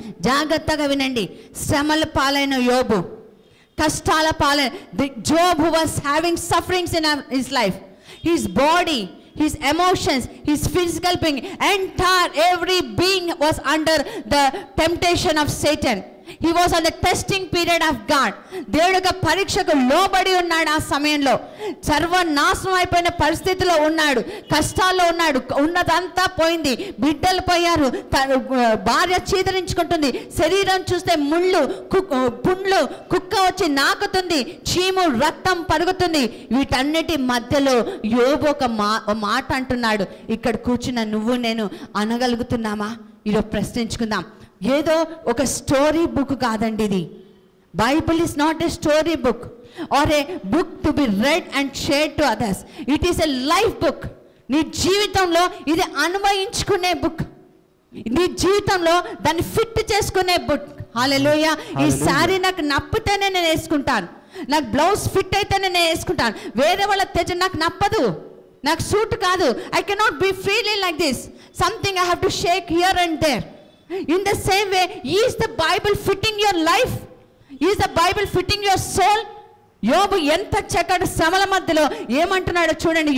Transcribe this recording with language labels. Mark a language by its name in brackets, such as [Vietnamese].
[Telugu] జాగ్రత్తగా వినండి, శ్రమల పాలైన యోబు, కష్టాల పాలైన [English] Job who was having sufferings in his life, his body, his emotions, his physical being, entire every being was under the temptation of Satan. He was on the testing period of God. [Telugu] దేవుడి యొక్క పరీక్షకు లోబడి ఉన్నాడు. ఆ సమయంలో సర్వనాశనం అయిపోయిన పరిస్థితిలో ఉన్నాడు, కష్టాల్లో ఉన్నాడు. ఉన్నదంతా పోయింది, బిడ్డలు పోయారు, భార్య చీదరించుకుంటుంది, శరీరం చూస్తే ముళ్ళు, పుండ్లు, కుక్క వచ్చి నాకుతుంది, చీము, రక్తం పరుగుతుంది. వీటన్నిటి మధ్యలో యోబు ఒక మాట అంటున్నాడు. ఇక్కడ కూర్చున్న నువ్వు నేను అనగలుగుతున్నామా? ఈరోజు ప్రశ్నించుకుందాం. ఏదో ఒక స్టోరీ బుక్ కాదండి ఇది. [English] Bible is not a story book or a book to be read and share to others. It is a life book. [Telugu] నీ జీవితంలో ఇది అన్వయించుకునే బుక్, నీ జీవితంలో దాన్ని ఫిట్ చేసుకునే బుక్. హల్లెలూయా. ఈ శారీ నాకు నప్పితేనే నేను వేసుకుంటాను, నాకు బ్లౌజ్ ఫిట్ అయితేనే నేను వేసుకుంటాను, వేరే వాళ్ళ తెచ్చి నాకు నప్పదు, నాకు సూట్ కాదు. [English] I cannot be freely like this. Something I have to shake here and there. In the same way, is the Bible fitting your life? Is the Bible fitting your soul? [Telugu] యోబు ఎంత చక్కటి శ్రమల మధ్యలో ఏమంటున్నాడో చూడండి.